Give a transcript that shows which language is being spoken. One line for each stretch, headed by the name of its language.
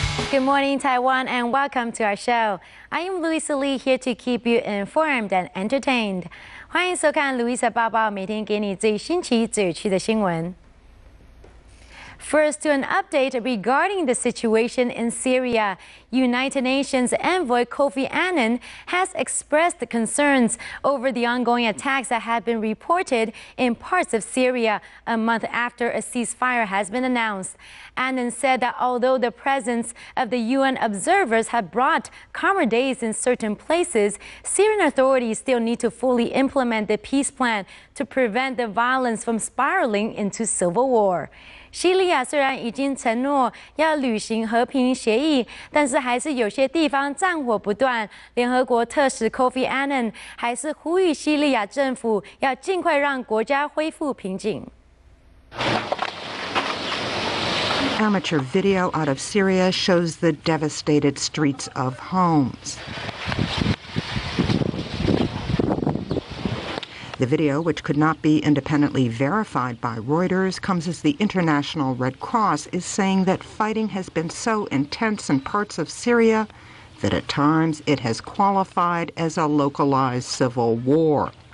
English: Good morning, Taiwan, and welcome to our show. I am Louisa Lee, here to keep you informed and entertained.
Chinese: 欢迎收看 Louisa 报报，每天给你最新奇、最有趣的新闻。
English: First, to an update regarding the situation in Syria. United Nations envoy Kofi Annan has expressed concerns over the ongoing attacks that have been reported in parts of Syria a month after a ceasefire has been announced. Annan said that although the presence of the UN observers had brought calmer days in certain places, Syrian authorities still need to fully implement the peace plan to prevent the violence from spiraling into civil war.
Chinese: 叙利亚虽然已经承诺要履行和平协议，但是还是有些地方战火不断。联合国特使 Kofi Annan 还是呼吁叙利亚政府要尽快让国家恢复平静。
English: Amateur video out of Syria shows the devastated streets of homes. The video, which could not be independently verified by Reuters, comes as the International Red Cross is saying that fighting has been so intense in parts of Syria that at times it has qualified as a localized civil war.